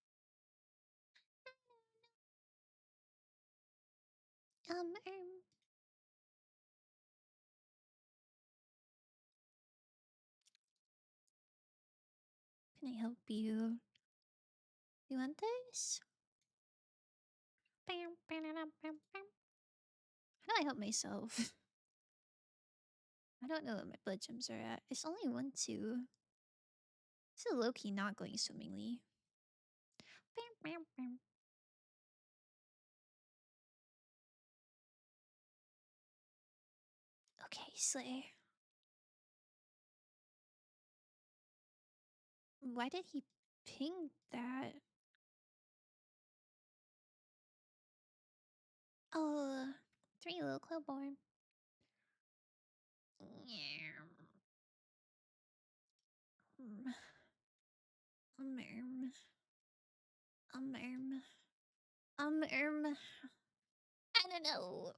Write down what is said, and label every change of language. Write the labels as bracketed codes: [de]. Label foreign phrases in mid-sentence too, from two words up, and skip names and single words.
[en] Um, um, can I help you? You want this? Bam, bam, bam, bam, bam. How do I help myself? I don't know what my blood gems are at. It's only 1, 2. This is low-key not going swimmingly. Bam, bam, bam. Okay, Slay. Why did he ping that? Oh, 3 little Clowborn. Yeah. Um, um, um, um, I don't know.